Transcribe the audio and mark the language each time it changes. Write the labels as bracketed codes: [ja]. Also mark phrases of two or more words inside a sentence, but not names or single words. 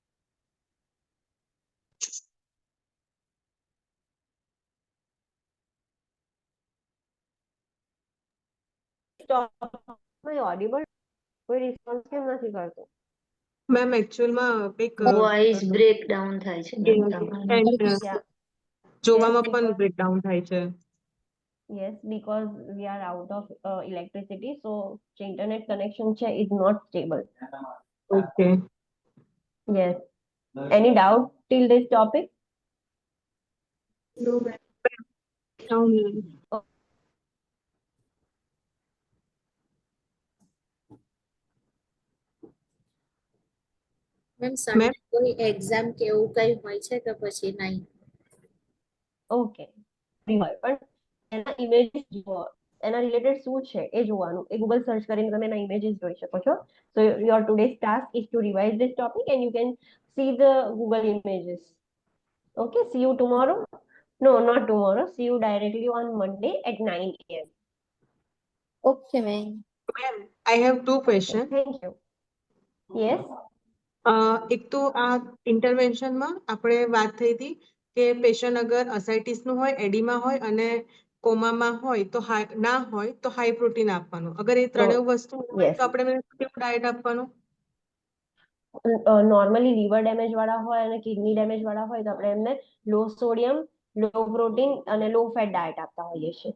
[gu] ઓડિબલ કોઈ રિસ્પોન્સ કેમ નથી કરતો? મેમ એકચ્યુઅલમાં એક [en] voice breakdown [gu] થાય છે મેમ તમારું. જોવામાં પણ બ્રેકડાઉન થાય છે. [en] Yes, because we are out of electricity, so the internet connection is not stable. ઓકે. Yes. Any doubt till this topic? No, ma'am. ma'am Sunday [gu] કોઈ એક્ઝામ કે એવું કઈ હોય છે કે પછી નહીં? [en] Okay. [gu] પણ એના ઇમેજીસ જુઓ, એના રિલેટેડ શું છે એ જોવાનું. એ ગૂગલ સર્ચ કરીને તમે એના ઇમેજીસ જોઈ શકો છો. [en] So your today's task is to revise this topic and you can see the Google images. Okay, see you tomorrow. No, not tomorrow. See you directly on Monday at 9 a.m. Okay, ma'am. ma'am I have two question. Thank you. Yes. [gu] એક તો આ ઇન્ટરવેન્શનમાં આપણે વાત થઈ હતી કે પેશન્ટ અગર અસાઇટિસનું હોય, એડીમાં હોય અને કોમામાં હોય તો ના હોય તો [en] high protein [gu] આપવાનું. અગર એ ત્રણેય વસ્તુ હોય [en] yes. [gu] તો આપણે કેવું ડાયટ આપવાનું? નોર્મલી [en] liver damage [gu] વાળા હોય અને [en] kidney damage [gu] વાળા હોય તો આપણે એમને [en] low sodium, low protein [gu] અને [en] low fat diet [gu] આપતા હોઈએ છીએ.